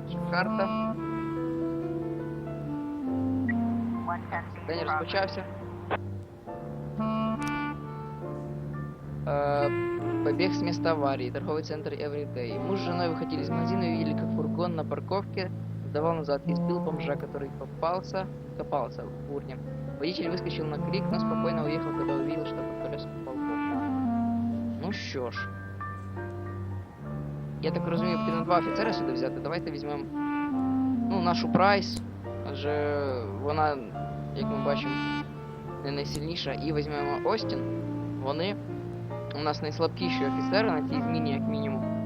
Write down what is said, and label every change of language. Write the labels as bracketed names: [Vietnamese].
[Russian] Карта. [Ukrainian] День розпочався. [Russian] Побег с места аварии. Торговый центр Everyday. Муж с женой выходили из магазина и увидели, как фургон на парковке сдавал назад и сбил бомжа, который копался в урне. Водитель выскочил на крик, но спокойно уехал, когда увидел, что под колесом попал бомж. [Ukrainian] Ну що ж. Я так розумію, потрібно два офіцера сюди взяти. Давайте візьмемо, ну, нашу Прайс. Адже вона, як ми бачимо, не найсильніша. І візьмемо Остін. Вони у нас найслабкіші офіцери на цій зміні, як мінімум.